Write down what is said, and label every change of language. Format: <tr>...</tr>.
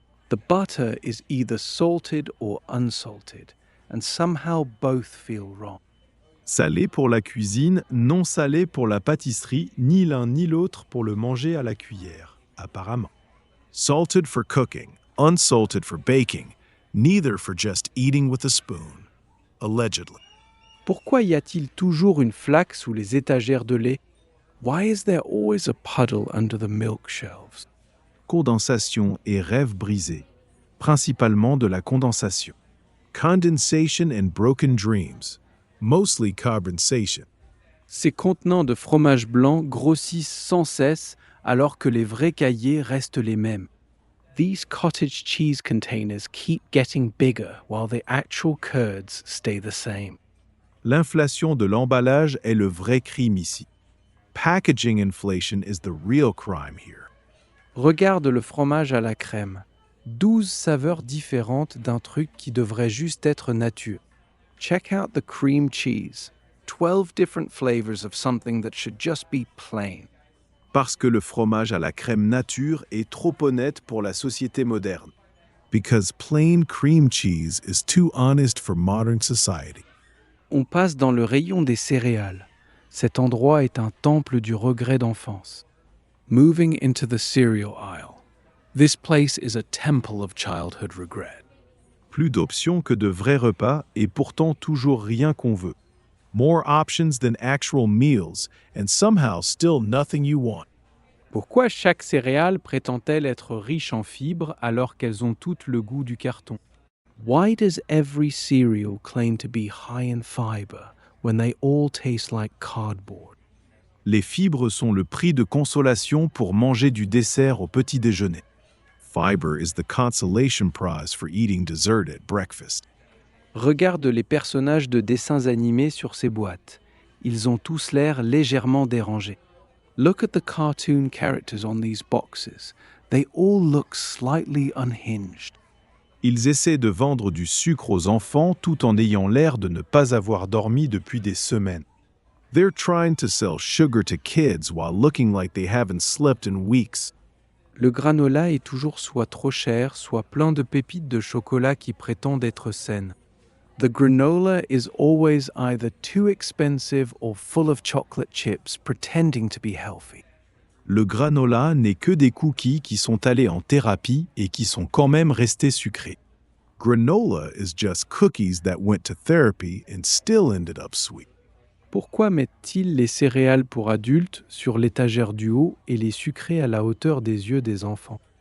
<en>The butter is either salted or unsalted, and somehow both feel wrong.</en> <fr>Salé pour la cuisine, non salé pour la pâtisserie, ni l'un ni l'autre pour le manger à la cuillère, apparemment.</fr> <en>Salted for cooking, unsalted for baking, neither for just eating with a spoon. Allegedly.</en> <fr>Pourquoi y a-t-il toujours une flaque sous les étagères de lait?</fr> <en>Why is there always a puddle under the milk shelves?</en> <fr>Condensation et rêve brisé, principalement de la condensation.</fr> <en>Condensation and broken dreams, mostly condensation.</en> <fr>Ces contenants de fromage blanc grossissent sans cesse alors que les vrais cahiers restent les mêmes.</fr> <en>These cottage cheese containers keep getting bigger while the actual curds stay the same.</en> <fr>L'inflation de l'emballage est le vrai crime ici.</fr> <en>Packaging inflation is the real crime here.</en> <fr>Regarde le fromage à la crème. 12 saveurs différentes d'un truc qui devrait juste être nature.</fr> <en>Check out the cream cheese. 12 different flavors of something that should just be plain.</en> <fr>Parce que le fromage à la crème nature est trop honnête pour la société moderne.</fr> <en>Because plain cream cheese is too honest for modern society.</en> <fr>On passe dans le rayon des céréales. Cet endroit est un temple du regret d'enfance.</fr> <en>Moving into the cereal aisle. This place is a temple of childhood regret.</en> <fr>Plus d'options que de vrais repas et pourtant toujours rien qu'on veut.</fr> <en>More options than actual meals and somehow still nothing you want.</en> <fr>Pourquoi chaque céréale prétend-elle être riche en fibres alors qu'elles ont toutes le goût du carton?</fr> <en>Why does every cereal claim to be high in fiber when they all taste like cardboard?</en> <fr>Les fibres sont le prix de consolation pour manger du dessert au petit déjeuner.</fr> <en>Fiber is the consolation prize for eating dessert at breakfast.</en> <fr>Regarde les personnages de dessins animés sur ces boîtes. Ils ont tous l'air légèrement dérangés.</fr> <en>Look at the cartoon characters on these boxes. They all look slightly unhinged.</en> <fr>Ils essaient de vendre du sucre aux enfants tout en ayant l'air de ne pas avoir dormi depuis des semaines.</fr> <en>They're trying to sell sugar to kids while looking like they haven't slept in weeks.</en> <fr>Le granola est toujours soit trop cher, soit plein de pépites de chocolat qui prétendent être saines.</fr> <en>The granola is always either too expensive or full of chocolate chips pretending to be healthy.</en> <fr>Le granola n'est que des cookies qui sont allés en thérapie et qui sont quand même restés sucrés.</fr> <en>Granola is just cookies that went to therapy and still ended up sweet.</en> <fr>Pourquoi mettent-ils les céréales pour adultes sur l'étagère du haut et les sucrés à la hauteur des yeux des enfants?</fr>